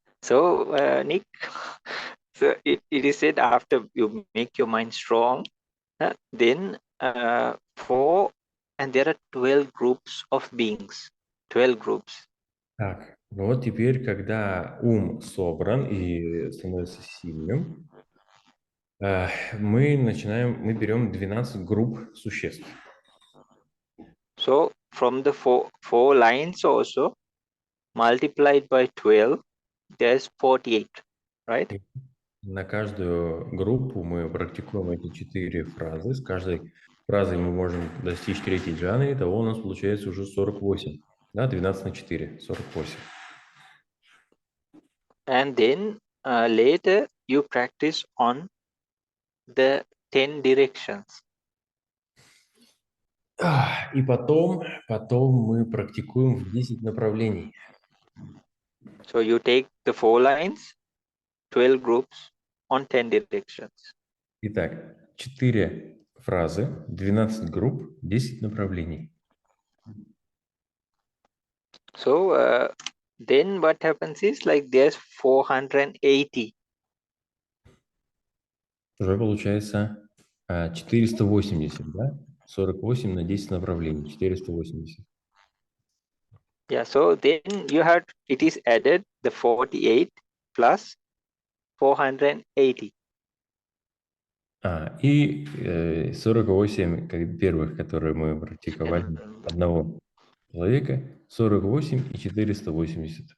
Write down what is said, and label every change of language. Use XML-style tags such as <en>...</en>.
<en>So, Nick, so it is said after you make your mind strong, then 4, and there are 12 groups of beings, 12 groups.</en> <ru>Так, ну вот теперь, когда ум собран и становится сильным, мы берем 12 групп существ.</ru> <en>So from the four lines also multiplied by 12, there's 48, right?</en> <ru>На каждую группу мы практикуем эти 4 фразы. С каждой фразой мы можем достичь третьей джаны, итого у нас получается уже 48. Да, 12 на 4, 48.</ru> <en>And then later you practice on the 10 directions.</en> <ru>И потом мы практикуем в 10 направлений.</ru> <en>So you take the 4 lines, 12 groups on 10 directions.</en> <ru>Итак, 4 фразы, 12 групп, 10 направлений.</ru> <en>So then what happens is like there's 480.</en> <ru>Уже получается 480, да? 48 на 10 направлений, 480.</ru> <en>Yeah, so then it is added the 48 plus 480.</en> <ru>И 48 первых, которые мы практиковали одного человека, 48 и 480.</ru>